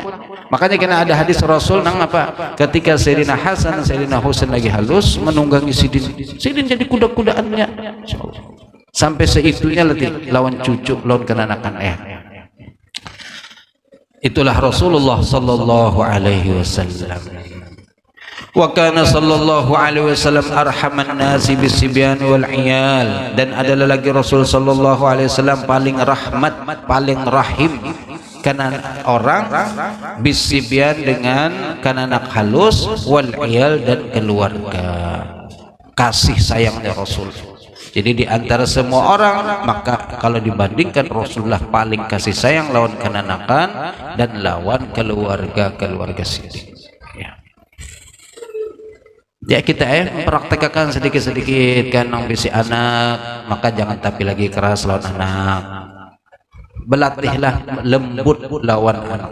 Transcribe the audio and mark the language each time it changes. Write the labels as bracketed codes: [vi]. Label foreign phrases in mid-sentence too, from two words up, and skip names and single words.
[bjn] Makanya kena ada hadis Rasul nang apa? Ketika Sayyidina Hasan, Sayyidina Husain lagi halus menunggangi sidin jadi kuda-kudaannya. Sampai seitunya letih lawan cucu, lawan kananakan Itulah Rasulullah [ar] صلى الله عليه وسلم. وكان صلى الله عليه وسلم أرحم الناس بالصبيان والعيال, [bjn] dan adalah lagi Rasul [ar] صلى الله عليه وسلم [bjn] paling rahmat, paling rahim karena orang bisibyan dengan kananak halus [ar] والعيال [bjn] dan keluarga. Kasih sayangnya Rasul. Jadi di antara semua orang, maka kalau dibandingkan Rasulullah paling kasih sayang lawan kananakan dan lawan keluarga sidin. Ya kita mempraktekkan sedikit-sedikit kan nang bisi anak, maka jangan tapi lagi keras lawan anak. Belatihlah lembut lawan anak.